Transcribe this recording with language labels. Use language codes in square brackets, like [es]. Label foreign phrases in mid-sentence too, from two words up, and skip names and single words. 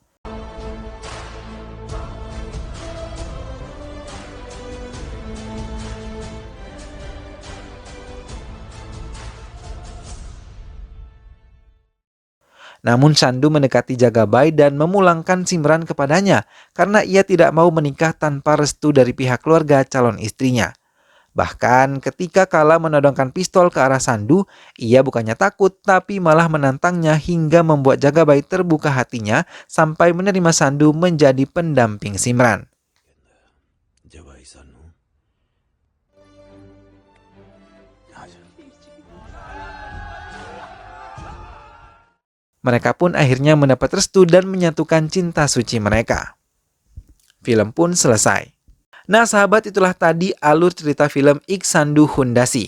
[id] Namun Sandu mendekati Jagabai dan memulangkan Simran kepadanya karena ia tidak mau menikah tanpa restu dari pihak keluarga calon istrinya. Bahkan ketika Kala menodongkan pistol ke arah Sandu, ia bukannya takut tapi malah menantangnya hingga membuat Jagabai terbuka hatinya sampai menerima Sandu menjadi pendamping Simran. [hi] जब ऐसा नो [id] Mereka pun akhirnya mendapat restu dan menyatukan cinta suci mereka. Film pun selesai. Nah sahabat, itulah tadi alur cerita film Ik Sandu Hundasi.